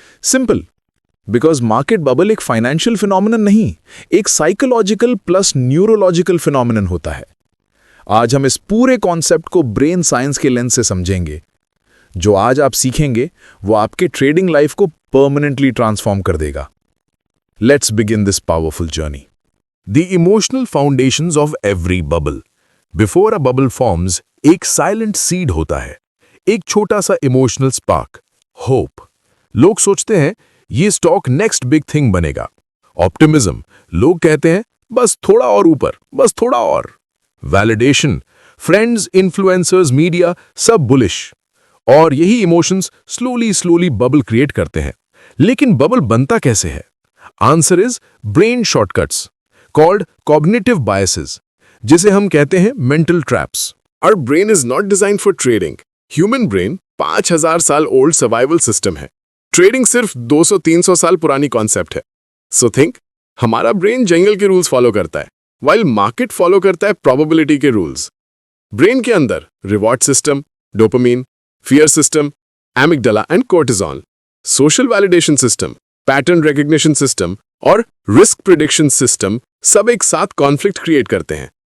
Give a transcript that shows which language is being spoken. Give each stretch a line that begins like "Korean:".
Hindi: Simple, because market bubble एक financial phenomenon नहीं, एक साइकोलॉजिकल प्लस न्यूरोलॉजिकल फिनोमिनन होता है। आज हम इस पूरे कॉन्सेप्ट को ब्रेन साइंस के लेंस से समझेंगे। जो आज आप सीखेंगे वो आपके ट्रेडिंग लाइफ को परमानेंटली ट्रांसफॉर्म कर देगा।
English: Let's begin this powerful journey. The emotional foundations of every bubble. Before a bubble forms, एक silent seed
Hindi: होता है, एक छोटा सा
English: emotional spark, hope.
Hindi: लोग सोचते हैं ये स्टॉक नेक्स्ट बिग थिंग बनेगा। ऑप्टिमिज्म, लोग कहते हैं बस थोड़ा और ऊपर, बस थोड़ा और। वैलिडेशन, फ्रेंड्स, इन्फ्लुएंसर्स, मीडिया सब बुलिश। और यही इमोशंस स्लोली बबल क्रिएट करते हैं। लेकिन बबल बनता कैसे है?
English: answer is brain shortcuts called cognitive biases,
Hindi: जिसे हम कहते हैं mental traps.
English: Our brain is not designed for trading.
Hindi: Human brain 5000 साल ओल्ड सर्वाइवल सिस्टम है। ट्रेडिंग सिर्फ 200-300 साल पुरानी कॉन्सेप्ट है। सो थिंक, हमारा ब्रेन जंगल के रूल्स फॉलो करता है, while मार्केट फॉलो करता है प्रोबेबिलिटी के रूल्स। ब्रेन के अंदर reward system, dopamine, fear system, amygdala and कोर्टिजोल, social validation system, pattern recognition system और रिस्क प्रिडिक्शन सिस्टम सब एक साथ कॉन्फ्लिक्ट क्रिएट करते हैं।